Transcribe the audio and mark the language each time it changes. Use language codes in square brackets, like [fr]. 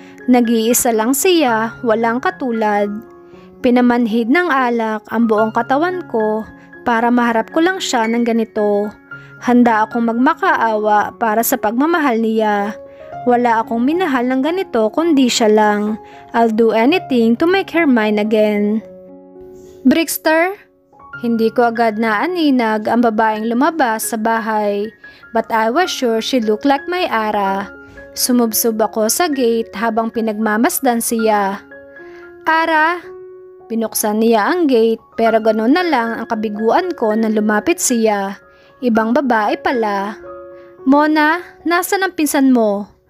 [tl] Nag-iisa lang siya, walang katulad. Pinamanhid ng alak ang buong katawan ko para maharap ko lang siya ng ganito. Handa akong magmakaawa para sa pagmamahal niya. Wala akong minahal ng ganito kundi siya lang. [en] I'll do anything to make her mine again. Brixter? [tl] Hindi ko agad naaninag ang babaeng lumabas sa bahay, [en] but I was sure she looked like my Ara. [tl] Sumubsob ako sa gate habang pinagmamasdan siya. Ara! Binuksan niya ang gate pero ganoon na lang ang kabiguan ko na lumapit siya. Ibang babae pala. Mona, nasaan ang pinsan mo?